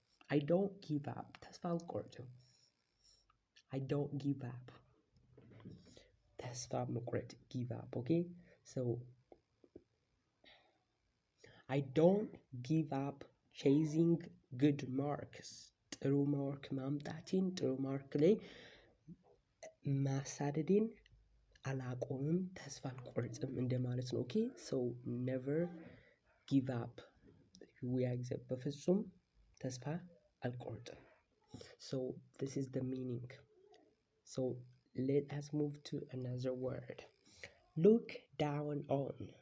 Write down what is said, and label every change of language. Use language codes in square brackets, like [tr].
[en] I don't give up. [am] ተስፋ አልቆርጥም። [en] I don't give up. [am] ተስፋ መቁረጥ [en] give up. okay so I don't give up chasing good marks. [am] ጥሩ ማርክ ማምጣቴን፣ ጥሩ ማርክ ላይ ማሳደዴን አላቆምም፣ ተስፋ አልቆርጥም እንደማለት ነው። [en] ኦኬ so never give up. [am] በፍጹም ተስፋ አልቆርጥም። [en] so this is the meaning. So let us move to another word. Look down on.